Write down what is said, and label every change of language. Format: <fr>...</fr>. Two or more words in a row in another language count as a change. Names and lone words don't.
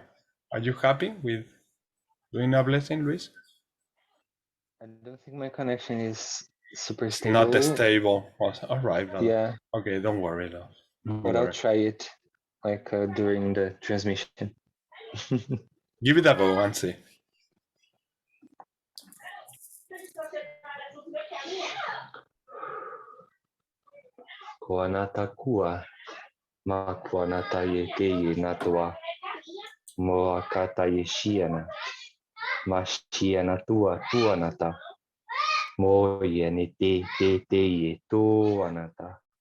<en>Are you happy with doing a blessing, Luis? I don't think my connection is super It's stable. not stable. All right, brother. Yeah. Okay, don't worry though. But I'll try it like during the transmission. Give it a go and see. Koanata kua, ma koanata ye te ye natua, mo akata ye shiana, ma shiana tua tuanata, mo ye ne te ye tuanata,</en>